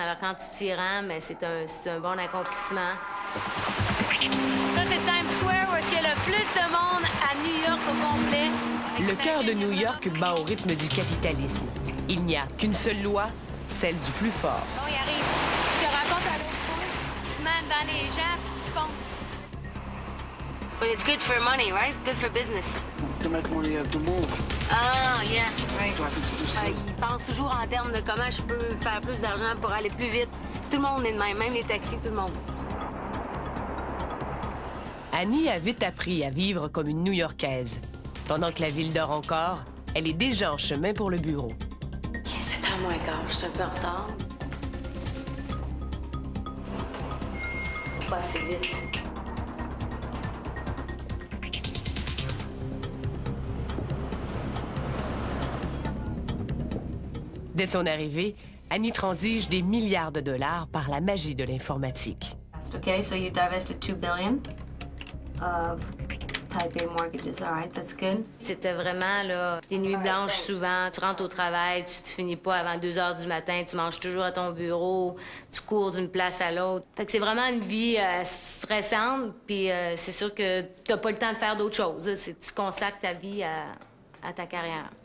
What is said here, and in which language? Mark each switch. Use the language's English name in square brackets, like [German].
[French] Alors quand tu t'y rends, mais c'est un bon accomplissement. Ça, c'est Times Square, où est-ce qu'il y a le plus de monde à New York au complet. Le cœur de New York bat au rythme du capitalisme. Il n'y a qu'une seule loi, celle du plus fort. Bon, il arrive. Je te raconte à l'autre fois. Tu te mets dans les gens, tu fonces. [English] But it's good for money, right? Good for business. To make money, you have to move. Ah, yeah, right. Traffic's too slow. [French] Ils pensent toujours en termes de comment je peux faire plus d'argent pour aller plus vite. Tout le monde est de même les taxis, tout le monde. Annie a vite appris à vivre comme une New-Yorkaise. Pendant que la ville dort encore, elle est déjà en chemin pour le bureau. C'est à moi, gars. Je suis un peu en retard. Pas assez vite. Dès son arrivée, Annie transige des milliards de dollars par la magie de l'informatique. [English] Okay, so you divested $2 billion of Type A mortgages. All right, that's good. [French] C'était vraiment là, des nuits blanches souvent. Tu rentres au travail, tu te finis pas avant 2 heures du matin, tu manges toujours à ton bureau, tu cours d'une place à l'autre. Fait que c'est vraiment une vie stressante, puis c'est sûr que t'as pas le temps de faire d'autres choses. Tu consacres ta vie à ta carrière.